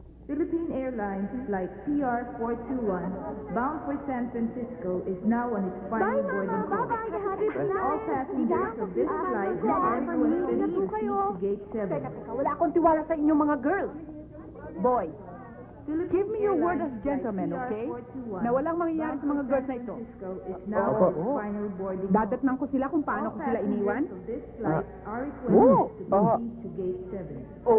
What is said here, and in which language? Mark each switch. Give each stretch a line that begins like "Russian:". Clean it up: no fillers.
English: Philippine Airlines Flight CR421 bound for San Francisco is now on its final boarding course. Bye-bye. Happy All passengers of this flight are requested to proceed to Gate 7.
Filipino: Teka, wala akong tiwala sa inyong mga girls.
English: Boy, give me your word as gentlemen, okay?
Filipino: Na walang mangyayari sa mga girls na ito.
English: Is now on its final boarding course.
Filipino: Dadatnan ko sila kung paano ko sila iniwan.
English: Of this flight are requested to proceed to Gate 7.